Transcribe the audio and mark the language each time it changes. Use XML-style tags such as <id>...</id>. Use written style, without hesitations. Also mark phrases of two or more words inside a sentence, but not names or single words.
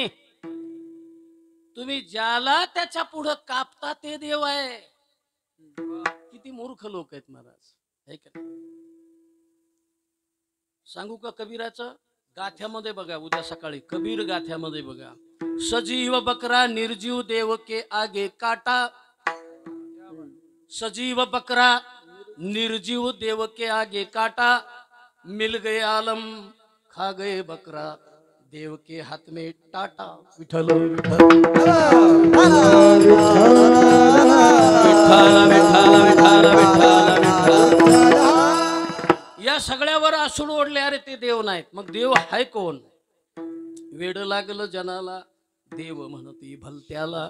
<mr>तुम्ही ज्याला त्याच्या पुढं कापता ते देव आहे. किती मूर्ख लोक आहेत महाराज, है का? सांगू का कबीराचं? गाथ्यामध्ये बघा, उद्या सकाळी कबीर गाथ्यामध्ये बघा.</mr> <hi>सजीव बकरा निर्जीव देव के आगे काटा. सजीव बकरा निर्जीव देव के आगे काटा. मिल गए आलम खा गए बकरा देव के हाथ में टाटा.</hi> <mr>विठ्ठल विठ्ठल विठ्ठल विठ्ठल विठ्ठल विठ्ठल. या सगळ्यावर आसूड ओढले. अरे ते देव नाहीत. मग देव हाय कोण? वेड लागलं जनाला देव म्हणती भलत्याला.</mr>